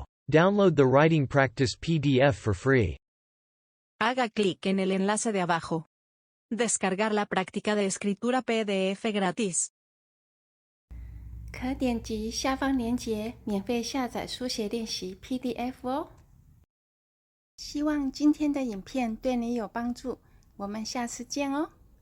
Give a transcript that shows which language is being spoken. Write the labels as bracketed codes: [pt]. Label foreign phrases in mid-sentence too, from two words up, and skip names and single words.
[en] Download the writing practice PDF for free. [es] Haga clic en el enlace de abajo. Descargar la práctica de escritura PDF gratis. [zh] 可点击下方链接免费下载书写练习 PDF 哦。希望今天的影片对你有帮助，我们下次见哦。